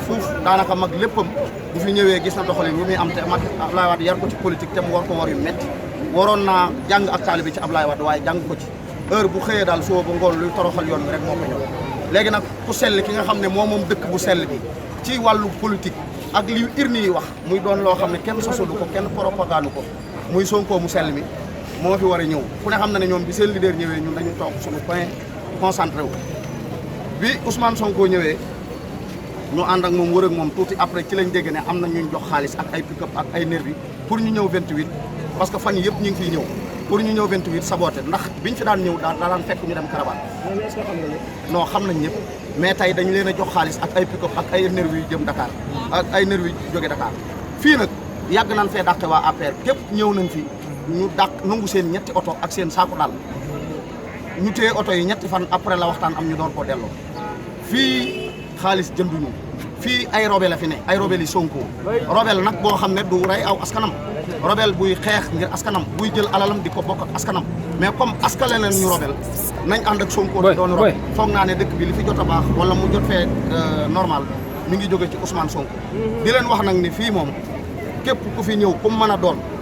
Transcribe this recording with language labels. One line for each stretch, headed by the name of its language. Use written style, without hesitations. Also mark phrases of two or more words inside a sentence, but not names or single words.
Wolof: fuuf daanaka mag léppam bu fi ñëwee gis na doxalin yu muy am te Ablaye Wade yar ko ci politique te mu war ko war yu métti waroon naa jàng ak taalibe ci Ablaye Wade waaye jàng ko ci heure bu xëyee daal suba ba ngoon luy toroxal yoon bi rek moo ko ñëw léegi nag ku sell ki nga xam ne moom dëkk bu sell bi ci wàllu politique ak li urne yi wax muy doon loo xam ne kenn sosalu ko kenn propagande ko muy Sonko mu sell mi moo fi war a ñëw ku ne xam na ne ñoom bi seen leader ñëwee ñun dañu toog suñu
French: point concentré
Wolof: wu bi Ousmane Sonko ñëwee ñu ànd ak moom wër ak moom tuuti après ci lañ dégg ne am na ñu jox xaalis ak ay pick-up ak ay nervi pour ñu ñëw 28 parce que fan yii yëpp ñu ngi fiy ñëw pour ñu ñëw 28 saboté ndax biñ fi daan ñëw daan fekk ñu dem caravane. non xam nañ ñëpp mais tey dañ leen a jox xaalis ak ay pick-up ak ay nervi yu jëm Dakar ak ay nervi yu jóge Dakar fii nag yàgg nañ fee dàqe waa APR képp ñëw nañ fi ñu dàq nangu seen ñetti oto ak seen saako daal ñu téye oto yi ñetti fan après la waxtaan am ñu doon ko delloo fii xaalis jënduñu fii ay robel la fi ne ay robel yi Sonko robel nag boo xam ne du rey aw askanam robel buy xeex ngir askanam buy jël alalam di ko bokk ak askanam
French: mais comme
Wolof: askale leen ñu robel nañ ànd ak Sonko doon robel foog naa ne dëkk bi li fi jot a baax wala mu jot fee normal mi ngi jóge ci Ousmane Sonko di leen wax nag ni fii moom képp ku fi ñëw ku mën a doon